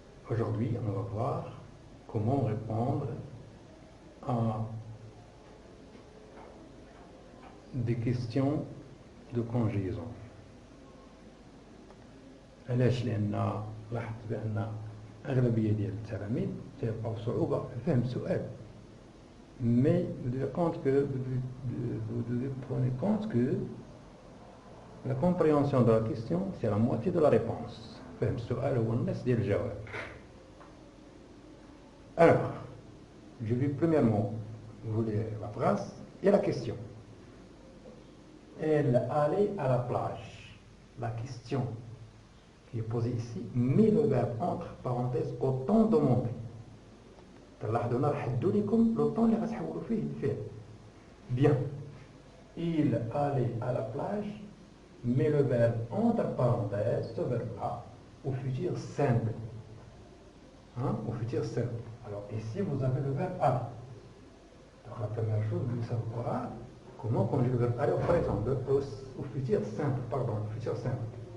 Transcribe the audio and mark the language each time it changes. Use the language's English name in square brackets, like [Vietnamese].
[French] Aujourd'hui, on va voir comment répondre à des questions de conjugaison. [Arabic] علاش لأن لاحظت بأن أغلبية ديال التلاميذ تلقاو صعوبة في فهم السؤال. [French] Mais vous devez prendre compte que la compréhension de la question, c'est la moitié de la réponse. [Arabic] فهم السؤال هو النص ديال الجواب. [French] Alors, je vais premièrement vous lire la phrase et la question. Elle allait à la plage. La question qui est posée ici met le verbe entre parenthèses au temps demandé. [Arabic] تلاحظوا انا نحدوا لكم لو طون اللي غتحولوا فيه الفعل. [French] Bien. Il allait à la plage, met le verbe entre parenthèses, ce verbe-là, au futur simple. Au futur simple. Alors ici, vous avez le verbe aller. Donc la première chose, vous devez savoir comment conjuguer le verbe aller au présent, au futur simple, pardon, au futur simple.